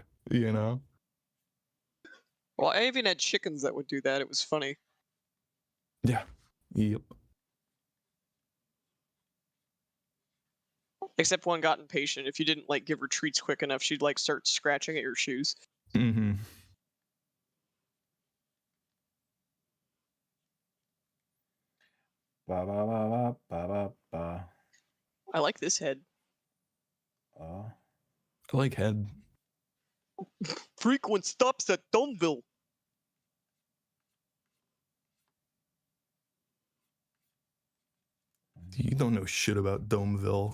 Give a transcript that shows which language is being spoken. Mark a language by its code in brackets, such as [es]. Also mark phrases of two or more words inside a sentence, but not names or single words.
[en] Well, I even had chickens that would do that. It was funny. Yeah. Yep. Except one got impatient. If you didn't like give her treats quick enough, she'd like start scratching at your shoes. Mm-hmm. Ba ba ba ba ba ba ba. I like this head. I like head. Frequent stops at Domeville. You don't know shit about Domeville.